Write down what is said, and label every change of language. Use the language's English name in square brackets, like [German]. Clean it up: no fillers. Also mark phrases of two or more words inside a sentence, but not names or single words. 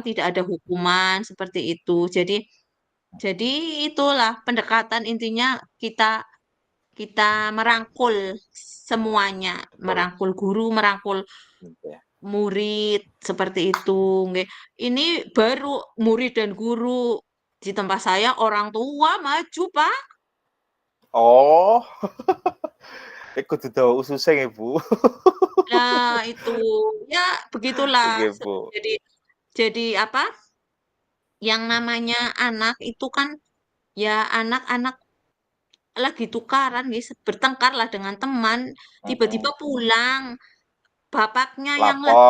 [Indonesian] tidak ada hukuman seperti itu. Jadi itulah pendekatan intinya kita kita merangkul semuanya, Betul. merangkul guru, merangkul Nggih. murid, seperti itu, nggih. Ini baru murid dan guru. Di tempat saya orang tua maju, Pak. [Javanese] Oh, kudu dawa ususe nggih, Bu. [Indonesian] Nah, itu. Ya, begitulah. Nggih, Bu. Jadi jadi apa? Yang namanya anak itu kan ya anak-anak lagi tukaran, guys, bertengkar lah dengan teman, tiba-tiba Mm-mm. pulang. Bapaknya yang lagi